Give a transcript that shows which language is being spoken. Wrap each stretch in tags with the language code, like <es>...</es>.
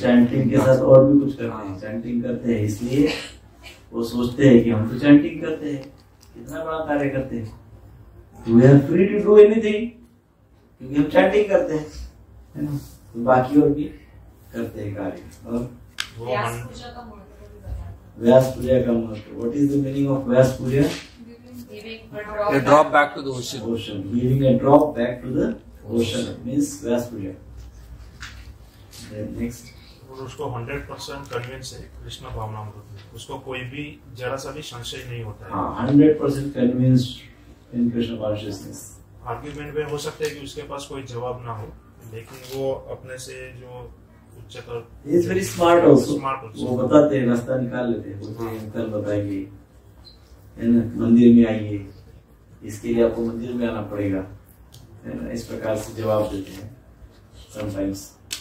<hi>Chanting के साथ और भी कुछ करते हैं। चैंटिंग करते हैं इसलिए वो सोचते हैं कि हम तो चैंटिंग करते हैं, कितना बड़ा कार्य करते हैं,</hi> <en>we are free to do anything,</en> <hi>क्योंकि हम चैंटिंग करते हैं, है ना। तो बाकी और भी करते हैं कार्य। और व्यास पूजा का महत्व भी बताते हैं। व्यास पूजा का महत्व,</hi> <en>what is the meaning of</en> <hi>Vyas Puja?</hi> <en>A drop back to the ocean. Ocean, giving a drop back to the ocean means Vyasa Puja. Next,</en> <hi>और उसको 100% कन्विंस है कृष्ण भावनामृत में, उसको कोई भी जरा सा भी संशय नहीं होता है।</hi> <en>100% convinced in Krishna consciousness।</en> <hi>Argument में हो सकता है कि उसके पास कोई जवाब ना हो, लेकिन वो अपने से जो उच्चतर,</hi> <en>He is very smart also। Smart also।</en> <hi>वो बताते हैं, रास्ता निकाल लेते हैं, बोलते हैं कल बताएंगे, है ना, मंदिर में आइए, इसके लिए आपको मंदिर में आना पड़ेगा, है ना। इस प्रकार से जवाब देते हैं</hi> <en>Sometimes.</en>